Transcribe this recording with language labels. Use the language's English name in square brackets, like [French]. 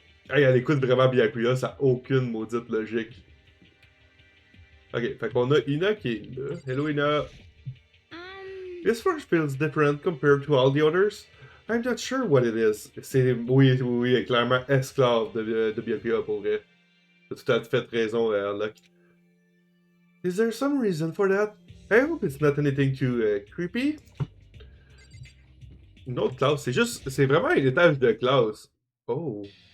[French] Hey, elle écoute vraiment Byakuya, ça n'a aucune maudite logique. Ok, fait qu'on a Ina qui est là. [English] Hello Ina. This first feels different compared to all the others. I'm not sure what it is. [French] C'est, oui, clairement esclave de Byakuya pour vrai. T'as tout à fait raison, Harlock. [English] Is there some reason for that? I hope it's not anything too creepy. [French] Une autre classe, c'est vraiment un étage de classe. Oh.